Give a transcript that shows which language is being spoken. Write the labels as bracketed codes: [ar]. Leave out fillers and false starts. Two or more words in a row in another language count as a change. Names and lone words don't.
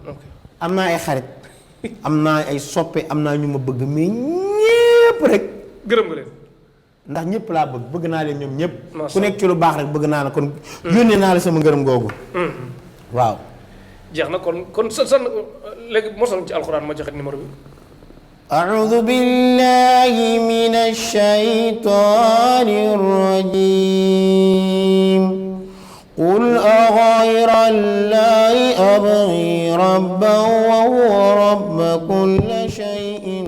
[wo] am naa ay xarit am naa ay soppe am naa ñu ma bëgg mais ñëpp rek. gërëm nga leen. ndax ñëpp laa bëgg naa leen ñoom ñëpp. ku nekk ci lu baax rek bëgg naa la kon. yónnee naa la sama ngërëm googu. waaw. jeex na kon sa léegi mosal ci alxuraan ma joxe numéro bi. [ar] أعوذ بالله من الشيطان الرجيم قل أغير الله أبغي ربا وهو رب كل شيء